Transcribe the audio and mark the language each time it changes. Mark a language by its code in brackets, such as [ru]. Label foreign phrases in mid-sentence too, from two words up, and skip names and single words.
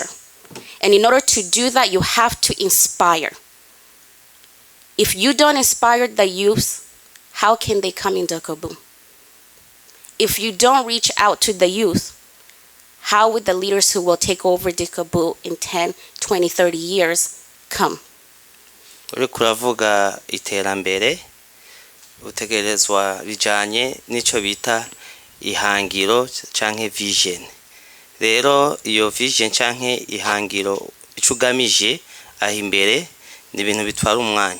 [en] And in order to do that, you have to inspire. If you don't inspire the youth, how can they come in DICOBU? If you don't reach out to the youth, how would the leaders who will take over DICOBU in 10, 20, 30 years come? [rn] Uriko uravuga iterambere utegerezwa bijanye nico bita ihangiro canke vision. Rero iyo vision canke ihangiro icugamije aho imbere ni ibintu bitwara umwanya.